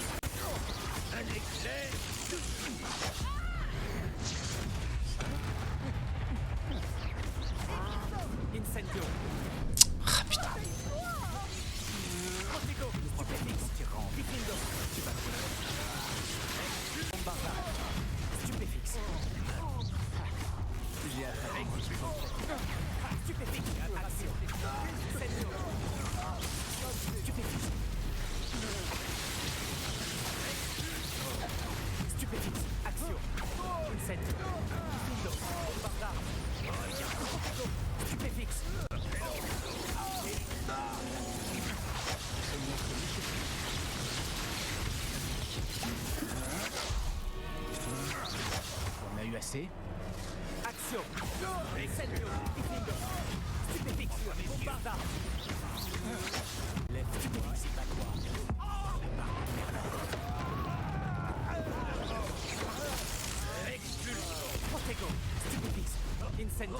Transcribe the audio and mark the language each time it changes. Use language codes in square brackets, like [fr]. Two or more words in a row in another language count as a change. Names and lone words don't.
[fr] Un éclair. Incendio. Ah putain. Protego. Incendio. Tu vas Bombarda. Stupéfix. J'ai attrapé. Stupéfix. Action. Incendio. Stupéfix. Stupéfix. Action. Incendio. Bombarda. Stupéfix. On a eu assez. Action. Incendio. Stupéfix. Bombarda. Lève Stupéfix. Protego. Stupéfix. Incendio.